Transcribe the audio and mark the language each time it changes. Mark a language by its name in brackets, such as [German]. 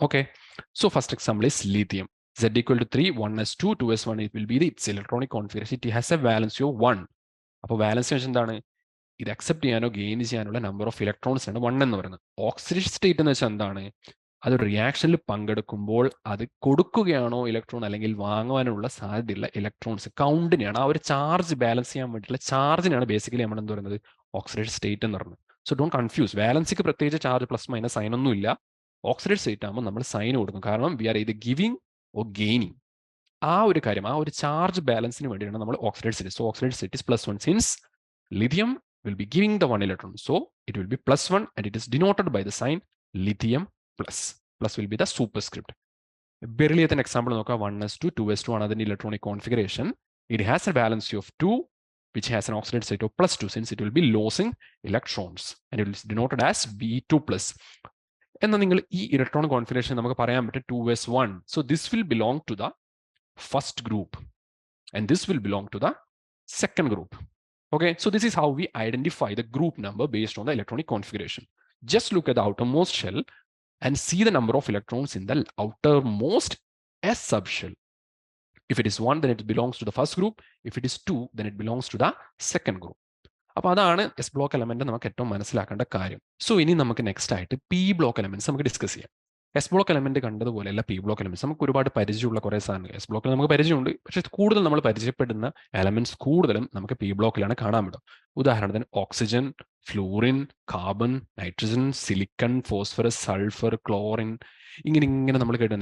[English] Okay, so first example is lithium. Z equal to 3, 1s2, 2s1, it will be its electronic configuration. It has a valency of 1. [Malayalam] അപ്പോൾ valency വെച്ചാൽ എന്താണ്? ഇത് accept ചെയ്യാനോ gain ചെയ്യാനുള്ള number of electrons ആണ് 1 എന്ന് പറയുന്നത്. Oxidation state എന്ന് വെച്ചാൽ എന്താണ്? അത് റിയാക്ഷനിൽ പങ്കെടുക്കുമ്പോൾ അത് കൊടുക്കുകയാണോ ഇലക്ട്രോൺ അല്ലെങ്കിൽ വാങ്ങുവാനുള്ള സാധ്യതയുള്ള ഇലക്ട്രോൺസ് കൗണ്ടിനെയാണ്, ആ ഒരു ചാർജ് ബാലൻസ് ചെയ്യാൻ വേണ്ടിയിട്ടുള്ള ചാർജിനാണ് ബേസിക്കലി നമ്മൾ എന്ത് പറയുന്നത്? ഓക്സിഡേഷൻ സ്റ്റേറ്റ് എന്ന് പറയുന്നത്. [English] So don't confuse. [Malayalam] വാലൻസിക്ക് പ്രത്യേകിച്ച് ചാർജ് പ്ലസ് മൈനസ് സൈൻ ഒന്നും ഇല്ല. ഓക്സിഡേഷൻ സ്റ്റേറ്റ് ആകുമ്പോൾ നമ്മൾ സൈൻ കൊടുക്കും. കാരണം [English] We are ഇത് giving or gaining. [Malayalam] ആ ഒരു കാര്യം, ആ ഒരു ചാർജ് ബാലൻസിന് വേണ്ടിയാണ് നമ്മൾ ഓക്സിഡൈഡ് state. [English] So oxidised state is +1 since lithium will be giving the 1 electron. So it will be +1 and it is denoted by the sign lithium plus. Plus will be the superscript. [Malayalam] Beryllium example നോക്കുക, 1s2, 2s2 ആണ് അതിന്റെ electronic configuration. [English] It has a valency of 2 which has an oxidation state of +2 since it will be losing electrons and it is denoted as B2+. [Malayalam] എന്നാൽ നിങ്ങൾ ഈ electronic configuration നമുക്ക് പറയാൻ പറ്റും 2s1. [English] So this will belong to the first group and this will belong to the second group. Okay, so this is how we identify the group number based on the electronic configuration. Just look at the outermost shell and see the number of electrons in the outermost S subshell. If it is 1, then it belongs to the first group. If it is 2, then it belongs to the second group. [Malayalam] അപ്പോൾ അതാണ് S block element നമുക്ക് ഏറ്റവും മനസ്സിലാക്കേണ്ട കാര്യം. So ഇനി നമുക്ക് next ആയിട്ട് P block elements നമുക്ക് ഡിസ്കസ് ചെയ്യാം. S block element കണ്ടതുപോലെയല്ല P block elements. നമുക്ക് ഒരുപാട് പരിചയമുള്ള കുറേ സാധനങ്ങൾ എസ് ബ്ലോക്കിൽ നമുക്ക് പരിചയമുണ്ട്, പക്ഷേ കൂടുതൽ നമ്മൾ പരിചയപ്പെടുന്ന എലമെന്റ്സ് കൂടുതലും നമുക്ക് പി ബ്ലോക്കിലാണ് കാണാൻ പറ്റും. ഉദാഹരണത്തിന് oxygen, fluorine, carbon, nitrogen, silicon, phosphorus, sulphur, chlorine, ഇങ്ങനെ നമ്മൾ കേട്ടു.